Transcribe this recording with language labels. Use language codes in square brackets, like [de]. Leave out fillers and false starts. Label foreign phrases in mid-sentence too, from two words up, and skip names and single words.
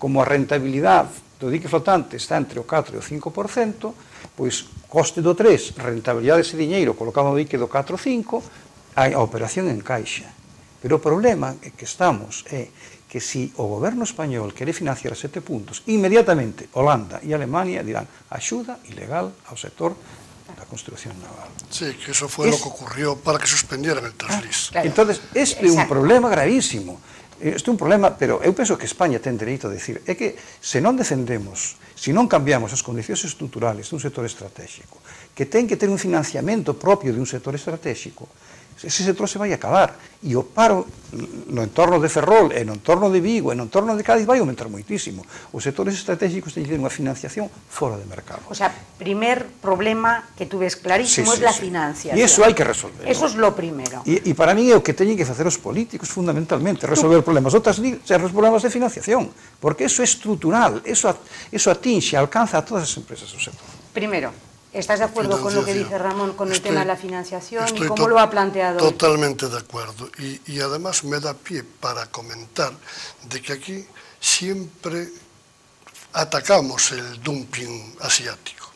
[gl] Como a rentabilidade do dique flotante está entre o 4 e o 5%, pois coste do 3, rentabilidade dese diñeiro colocado no dique do 4 ou 5, a operación encaixa. Pero o problema é que estamos é que se o goberno español quere financiar 7 puntos, inmediatamente Holanda e Alemania dirán axuda ilegal ao sector da construcción naval. [es] Sí, que eso fue lo que ocurrió para que suspendieran el Taslis. Claro. [gl] Entonces, este é un problema gravísimo. Este é un problema, pero eu penso que España ten dereito a decir, é que se non defendemos, se non cambiamos as condicións estruturales dun sector estratégico, que ten que ter un financiamento propio de un sector estratégico, ese sector se vai acabar. E o paro no entorno de Ferrol, e no entorno de Vigo, e no entorno de Cádiz vai aumentar moitísimo. Os sectores estratégicos teñen unha financiación fora de mercado. [es] O sea, primer problema que tú ves clarísimo es la financiación. [gl] E iso hai que resolver. [es] Eso es lo primero. [gl] E para mí é o que teñen que facer os políticos fundamentalmente, resolver problemas outras os problemas de financiación, porque eso é estrutural, eso atinxe, alcanza a todas as empresas do sector. [es] Primero, ¿estás de acuerdo con lo que dice Ramón con el tema de la financiación y cómo to lo ha planteado? Totalmente de acuerdo. Y además me da pie para comentar de que aquí siempre atacamos el dumping asiático.